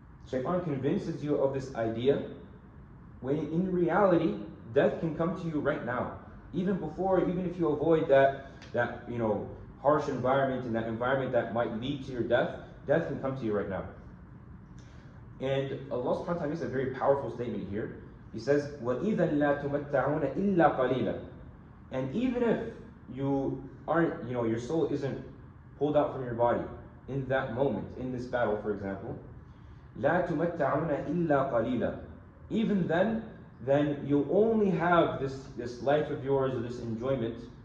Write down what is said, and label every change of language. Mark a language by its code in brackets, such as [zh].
[en] Shaitan convinces you of this idea, when in reality, death can come to you right now. Even if you avoid that harsh environment, and that environment that might lead to your death can come to you right now. And Allah subhanahu wa ta'ala makes a very powerful statement here. He says, [ar] وَإِذًا لَا تُمَتَّعُونَ إِلَّا قَلِيلًا. [en] And even if you aren't, your soul isn't pulled out from your body in that moment, in this battle, for example, [ar] لَا تُمَتَّعُونَ إِلَّا قَلِيلًا. [en] Even then you'll only have this life of yours, or this enjoyment.